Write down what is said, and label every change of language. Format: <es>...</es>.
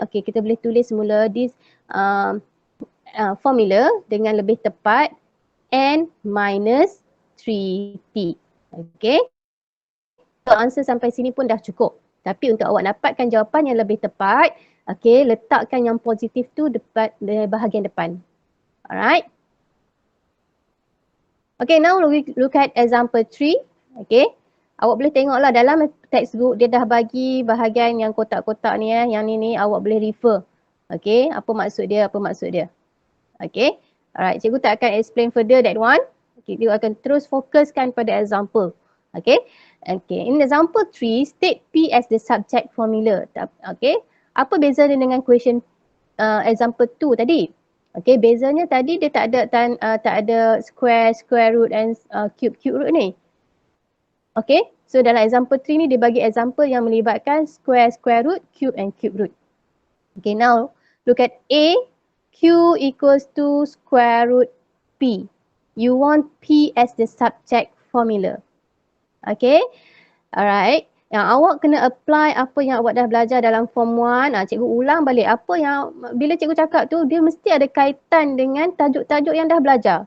<ms>Okay, kita boleh tulis semula</ms> <en>this formula</en> <ms>dengan lebih tepat N minus 3T. Okay. So answer sampai sini pun dah cukup. Tapi untuk awak dapatkan jawapan yang lebih tepat, okay, letakkan yang positif tu depan bahagian depan. Alright.</ms> <en>Okay, now we look at example 3. Okay.</en> <ms>Awak boleh tengoklah dalam textbook dia dah bagi bahagian yang kotak-kotak ni yang ni awak boleh refer. Okay, apa maksud dia, apa maksud dia. Okay. Alright, cikgu tak akan</ms> <en>explain further that one.</en> <ms>Okay, dia akan terus fokuskan pada example. Okay.</ms> <en>Okay, in example 3, state P as the subject formula.</en> <ms>Okay, apa beza dia dengan question example 2 tadi? Okay, bezanya tadi dia tak ada square root and cube root ni. Okay, so dalam example 3 ni dia bagi example yang melibatkan square root, cube and cube root.</ms> <en>Okay, now look at A. Q equals to square root P. You want P as the subject formula. Okay, alright.</en> <ms>Yang awak kena apply apa yang awak dah belajar dalam form 1. Cikgu ulang balik apa yang bila cikgu cakap tu dia mesti ada kaitan dengan tajuk-tajuk yang dah belajar.</ms>